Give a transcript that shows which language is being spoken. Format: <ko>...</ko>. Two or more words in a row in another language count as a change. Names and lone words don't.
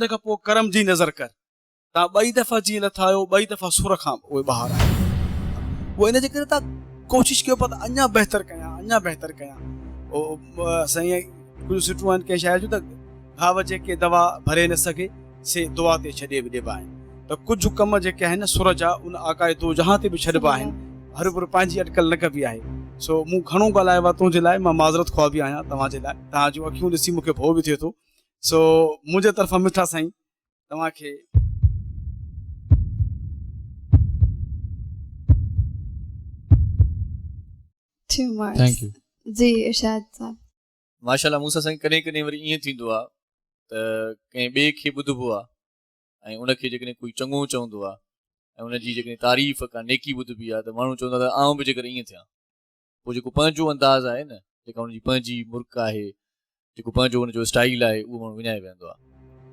<sd>खां पोइ करम जी नज़र कर तव्हां 2 दफ़ा जीअं लथा आहियो 2 दफ़ा सुर खां उहे ॿाहिरि आहियो उहो इन जे करे तव्हां कोशिशि कयो पिया त अञा बहितर कयां साईं कुझु सुठियूं आहिनि कंहिं शइ जूं त घाव जेके दवा भरे न सघे से दुआ ते छॾे बि ॾिबा आहिनि त कुझु कम जेके आहिनि सुर जा उन आकाए तो जहां ते बि छॾिबा आहिनि हर भर पंहिंजी अटकल न कबी आहे सो मूं घणो ॻाल्हायो आहे तुंहिंजे लाइ, मां माज़रत ख़्वाह बि आहियां तव्हांजे लाइ, तव्हांजूं अखियूं ॾिसी मूंखे भउ बि थिए थो। सो मुंहिंजे तरफ़ां मिठा साईं तव्हांखे</sd> <en>Two more. Thank you.</en> <sd>जी इरशाद साहब। माशाल्लाह मूंसां साईं कॾहिं कॾहिं वरी ईअं थींदो आहे त कंहिं ॿिए खे ॿुधबो आहे ऐं उनखे जेकॾहिं कोई चङो चवंदो आहे ऐं उनजी जेकॾहिं तारीफ़ का नेकी ॿुधबी आहे त माण्हू चवंदा त आउं बि जेकर ईअं थियां। पोइ जेको पंहिंजो अंदाज़ आहे न, जेका हुनजी पंहिंजी मुर्क आहे, जेको पंहिंजो हुनजो स्टाइल आहे, उहो माण्हू विञाए वेंदो आहे।</sd>